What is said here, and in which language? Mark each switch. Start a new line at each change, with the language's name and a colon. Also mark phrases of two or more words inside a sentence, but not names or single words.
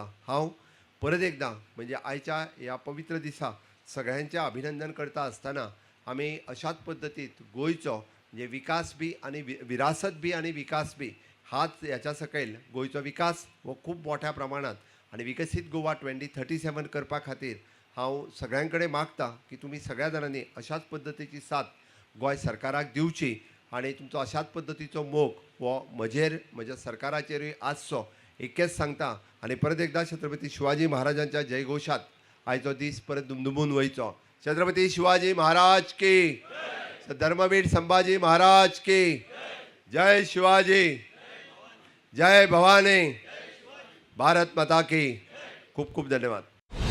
Konkani: हांव परत एकदां म्हणजे आयच्या ह्या पवित्र दिसा सगळ्यांचें अभिनंदन करता आसतना आमी अशाच पद्दतीत गोंयचो म्हणजे विकास बी आनी विरासत बी आनी विकास बी हाच ह्याच्या सकयल गोंयचो विकास हो खूब मोठ्या प्रमाणांत आनी विकसीत गोवा 2037 करपा खातीर हांव सगळ्यां कडेन मागता की तुमी सगळ्या जाणांनी अशाच पद्दतीची साथ गोंय सरकाराक दिवची. आनी तुमचो अशाच पद्दतीचो मोग हो म्हज्या सरकाराचेरूय आसचो इतकेंच सांगता. आनी परत एकदां छत्रपती शिवाजी महाराजांच्या जयघोशात आयचो दीस परत दुमदुमून वयचो.
Hindi: छत्रपती शिवाजी महाराज की, धर्मवीर संभाजी महाराज की, जय शिवाजी, जय भवानी, भारत माता की.
Konkani: खूब खूब धन्यवाद.